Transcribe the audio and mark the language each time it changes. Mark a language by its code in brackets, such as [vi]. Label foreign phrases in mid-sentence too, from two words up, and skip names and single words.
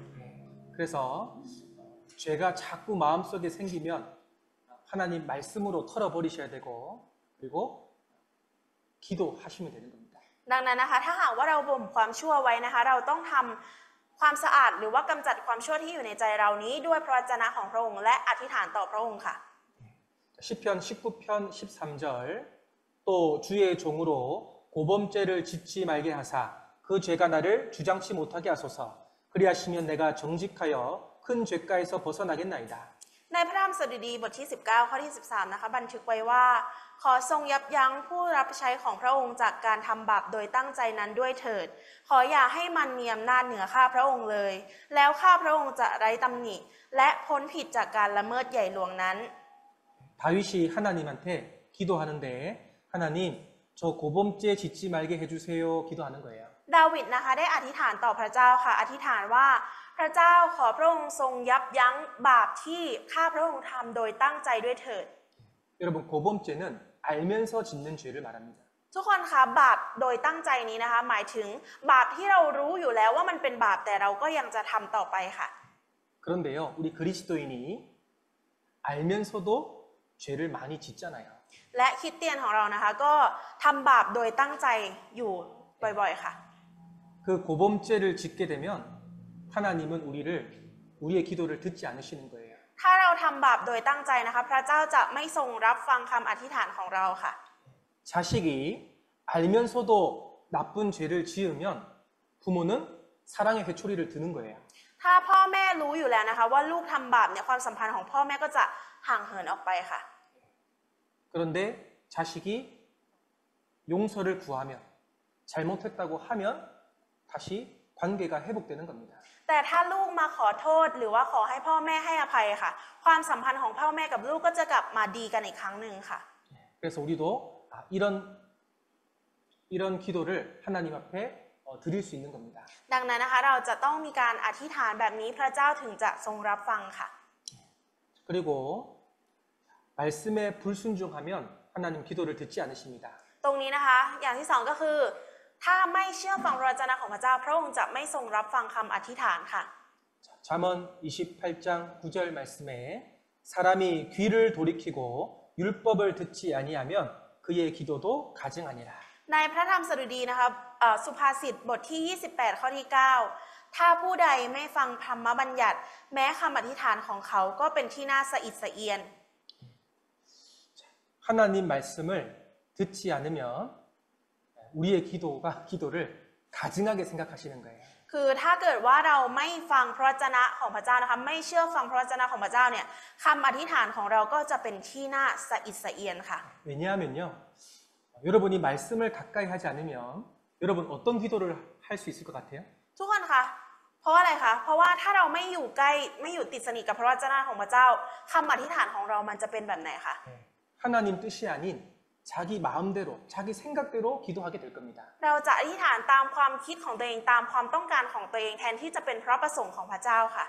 [ko] 그래서 죄가 자꾸 마음속에 생기면 하나님 말씀으로 털어버리셔야 되고 그리고 기도하시면 되는 겁니다. [th] ดังนั้นนะคะถ้าหากว่าเราบ่มความชั่วไว้นะคะเราต้องทำความสะอาดหรือว่ากำจัดความชั่วที่อยู่ในใจเรานี้ด้วยพระวจนะของพระองค์และอธิษฐานต่อพระองค์ค่ะ [ko] 시편 19편 13절 또 주의 종으로 고범죄를 짓지 말게 하사 그 죄가 나를 주장치 못하게 하소서 그리하시면 내가 정직하여 큰 죄가에서 벗어나겠나이다. [th] ในพระธรรมสดุดีบทที่19ข้อที่13นะคะบันทึกไว้ว่าขอทรงยับยั้งผู้รับใช้ของพระองค์จากการทำบาปโดยตั้งใจนั้นด้วยเถิดขออย่าให้มันมีอำนาจเหนือข้าพระองค์เลยแล้วข้าพระองค์จะไร้ตำหนิและพ้นผิดจากการละเมิดใหญ่หลวงนั้น [ko] 다윗이 하나님한테 기도하는데 하나님 저 고범죄 짓지 말게 해주세요 기도하는 거예요. [th] ดาวิดนะคะได้อธิษฐานต่อพระเจ้าค่ะอธิษฐานว่าพระเจ้าขอพระองค์ทรงยับยั้งบาปที่ข้าพระองค์ทำโดยตั้งใจด้วยเถิด [ko] 여러분 고범죄는 알면서 짓는 죄를 말합니다. [th] ทุกคนคะบาปโดยตั้งใจนี้นะคะหมายถึงบาปที่เรารู้อยู่แล้วว่ามันเป็นบาปแต่เราก็ยังจะทำต่อไปค่ะ [ko] 그런데요 우리 그리스도인이 알면서도 죄를 많이 짓잖아요. [th] และคริสเตียนของเรานะคะก็ทำบาปโดยตั้งใจอยู่บ่อยๆค่ะ [ko] 그 고범죄를 짓게 되면 하나님은 우리의 기도를 듣지 않으시는 거예요. [th] ถ้าเราทำบาปโดยตั้งใจนะคะพระเจ้าจะไม่ทรงรับฟังคำอธิษฐานของเราค่ะ [ko] 자식이 알면서도 나쁜 죄를 지으면 부모는 사랑의 회초리를 드는 거예요. [th] ถ้าพ่อแม่รู้อยู่แล้วนะคะว่าลูกทำบาปเนี่ยความสัมพันธ์ของพ่อแม่ก็จะห่างเหินออกไปค่ะ [ko] 그런데 자식이 용서를 구하면 잘못했다고 하면 다시 관계가 회복되는 겁니다. [th] แต่ถ้าลูกมาขอโทษหรือว่าขอให้พ่อแม่ให้อภัยค่ะความสัมพันธ์ของพ่อแม่กับลูกก็จะกลับมาดีกันอีกครั้งหนึ่งค่ะ [ko] 그래서 우리도 이런 기도를 하나님 앞에 드릴 수 있는 겁니다. [th] ดังนั้นนะคะเราจะต้องมีการอธิษฐานแบบนี้พระเจ้าถึงจะทรงรับฟังค่ะ [ko] 그리고 말씀에 불순종하면 하나님 기도를 듣지 않으십니다. [th] ตรงนี้นะคะอย่างที่สองก็คือถ้าไม่เชื่อฟังพระวจนะของพระเจ้าพระองค์จะไม่ทรงรับฟังคำอธิษฐานค่ะ [ko] 잠언 28장 9절 말씀에 사람이 귀를 돌이키고 율법을 듣지 아니하면 그의 기도도 가증하니라. [th] ในพระธรรมสดุดีนะคะสุภาษิตบทที่28ข้อที่9ถ้าผู้ใดไม่ฟังธรรมบัญญัติแม้คำอธิษฐานของเขาก็เป็นที่น่าสะอิดสะเอียน [ko] 하나님 말씀을 듣지 않으면 우리의 기도를 가증하게 생각하시는 거예요. [th] คือถ้าเกิดว่าเราไม่ฟังพระวจนะของพระเจ้านะคะไม่เชื่อฟังพระวจนะของพระเจ้าเนี่ยคำอธิษฐานของเราก็จะเป็นที่น่าสะอิดสะเอียนค่ะ [ko] 왜냐하면요 여러분이 말씀을 가까이 하지 않으면 여러분 어떤 기도를 할 수 있을 것 같아요? [th] ทุกคนคะเพราะอะไรคะเพราะว่าถ้าเราไม่อยู่ใกล้ไม่อยู่ติดสนิทกับพระวจนะของพระเจ้าคำอธิษฐานของเรามันจะเป็นแบบไหนคะ [ko] 하나님 뜻이 아닌 자기 마음대로, 자기 생각대로 기도하게 될 겁니다. [th] เราจะอธิษฐานตามความคิดของตัวเองตามความต้องการของตัวเองแทนที่จะเป็นพระประสงค์ของพระเจ้าค่ะ